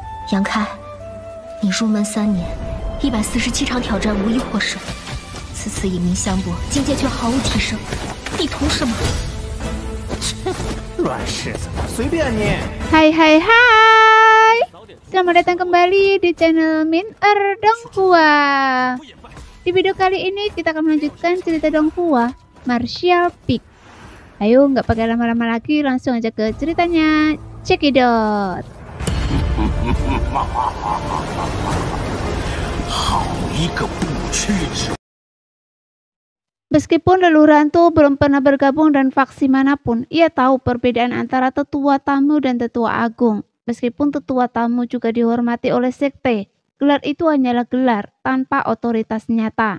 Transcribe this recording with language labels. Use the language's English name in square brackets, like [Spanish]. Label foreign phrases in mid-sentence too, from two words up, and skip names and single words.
[Chinese] 杨开，你入门3年，147场挑战无一获胜，此次以命相搏，境界却毫无提升，你图什么？乱柿子，随便你。 [Indonesian] Hai hai hai, selamat datang kembali di channel Min Donghua. Di video kali ini kita akan melanjutkan cerita Donghua Martial Peak. Ayo nggak pakai lama-lama lagi, langsung aja ke ceritanya. [English] Check it out. [Indonesian] Meskipun leluhur hantu belum pernah bergabung dan faksi manapun, ia tahu perbedaan antara tetua tamu dan tetua agung. Meskipun tetua tamu juga dihormati oleh sekte, gelar itu hanyalah gelar tanpa otoritas nyata.